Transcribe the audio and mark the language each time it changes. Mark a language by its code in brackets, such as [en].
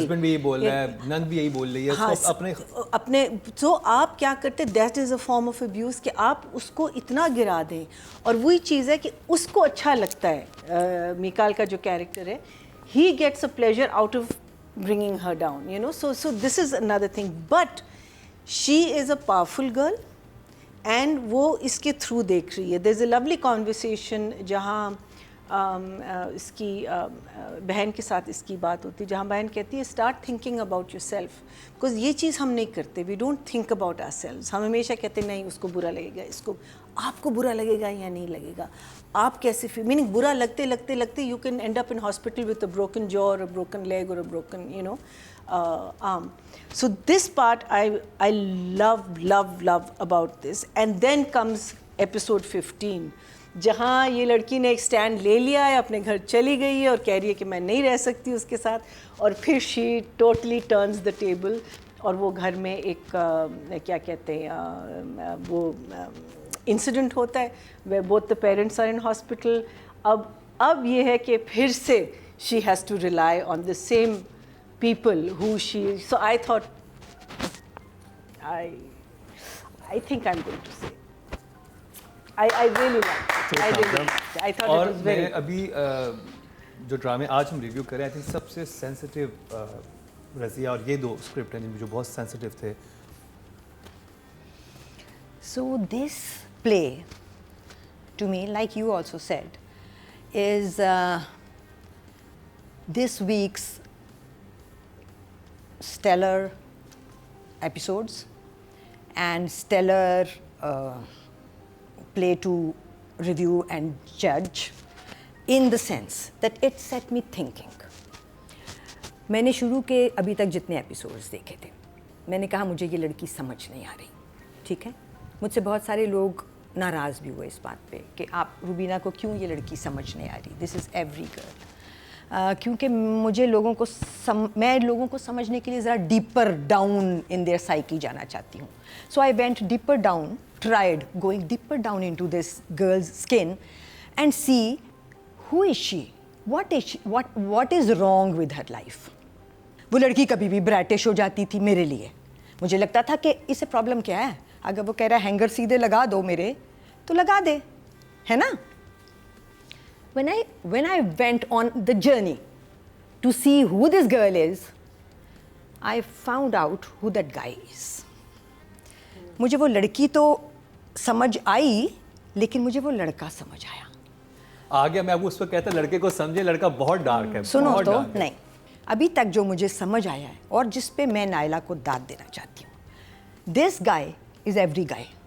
[hi] Husband भी यही बोल रहा है, नंद भी यही बोल रही है, हाँ, अपने तो आप क्या करते, [en] that is a form of abuse, [hi] कि आप उसको इतना गिरा दें। और वही चीज़ है कि उसको अच्छा लगता है, मिकाल का जो कैरेक्टर है, [en] he gets a pleasure out of bringing her down, you know. So this is another thing, but she is a powerful girl and [hi] वो इसके through देख रही है। [en] There's a lovely conversation [hi] जहाँ इसकी बहन के साथ इसकी बात होती है, जहाँ बहन कहती है [en] start thinking about yourself, because [hi] ये चीज़ हम नहीं करते, [en] we don't think about ourselves। [hi] हम हमेशा कहते नहीं उसको बुरा लगेगा, इसको आपको बुरा लगेगा या नहीं लगेगा, आप कैसे फील, मीनिंग बुरा लगते लगते लगते [en] you can end up in hospital with a broken jaw or a broken leg or a broken, you know, arm. So this part I love about this, and then comes episode 15 [hi] जहाँ ये लड़की ने एक stand ले लिया है, अपने घर चली गई है और कह रही है कि मैं नहीं रह सकती उसके साथ, और फिर [en] she totally turns the table, [hi] और वो घर में एक क्या कहते हैं वो इंसिडेंट होता है [en] where both the parents are in hospital। [hi] अब ये है कि फिर से [en] she has to rely on the same people who she, so I thought I think I'm going to say I really liked it. I really liked it. I thought [hi] और [en] it was very [hi] मैं अभी जो ड्रामे आज हम review करें, [en] I think [hi] सबसे sensitive Razia और ये दो स्क्रिप्ट हैं जो बहुत सेंसिटिव थे. [en] So this play, to me, like you also said, is this week's stellar episodes and stellar play to review and judge, in the sense that it set me thinking. [hi] मैंने शुरू के अभी तक जितने एपिसोड्स देखे थे, मैंने कहा मुझे ये लड़की समझ नहीं आ रही. ठीक है, मुझसे बहुत सारे लोग नाराज़ भी हुए इस बात पे कि आप रुबीना को क्यों ये लड़की समझ नहीं आ रही. [en] This is every girl. [hi] क्योंकि मुझे लोगों को मैं लोगों को समझने के लिए ज़रा [en] deeper down in their psyche [hi] जाना चाहती हूँ. [en] So I went deeper down, tried going deeper down into this girl's skin and see who is she, what is wrong with her life. [hi] वो लड़की कभी भी ब्रैटिश हो जाती थी मेरे लिए. मुझे लगता था कि इसे प्रॉब्लम क्या है, अगर वो कह रहा है हैंगर सीधे लगा दो मेरे तो लगा दे, है ना. [en] when I went on the journey to see who this girl is, I found out who that guy is. [hi] मुझे वो लड़की तो समझ आई, लेकिन मुझे वो लड़का समझ आया. आ गया, मैं अब उस पर कहता लड़के को समझे, लड़का बहुत डार्क है. सुनो बहुत तो, dark है. नहीं, अभी तक जो मुझे समझ आया है और जिस पे मैं नायला को दाद देना चाहती हूँ, [en] This guy is every guy.